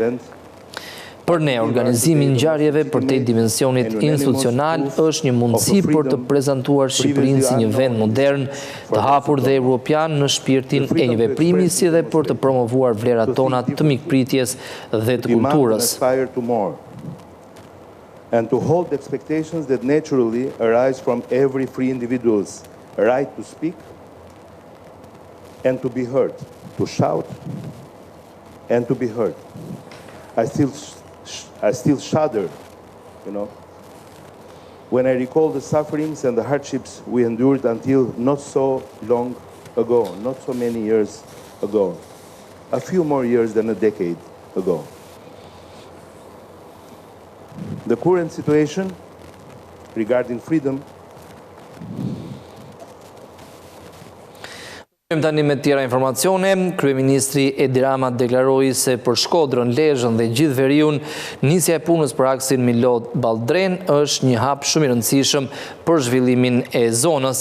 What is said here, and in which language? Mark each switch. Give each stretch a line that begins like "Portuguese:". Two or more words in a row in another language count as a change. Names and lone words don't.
Albanian: Për ne, organizimi i ngjarjeve për te dimensionit institucional është një mundësi për të prezantuar Shqipërinë si një vend modern, të hapur dhe europian në shpirtin e një veprimi, si dhe për të promovuar vlerat tona të mikpritjes dhe të kulturës.
English: And to hold expectations that naturally arise from every free individual's right to speak and to be heard, to shout and to be heard. I still shudder, when I recall the sufferings and the hardships we endured until not so long ago, not so many years ago, a few more years than a decade ago. The current situation regarding freedom
Albanian: Tani me tjera informacione, Kryeministri Edi Rama deklaroi se për Shkodrën, Lezhën dhe gjithë Veriun, nisja e punës për aksin Milot Balltren është një hap shumë i rëndësishëm për zhvillimin e zonës.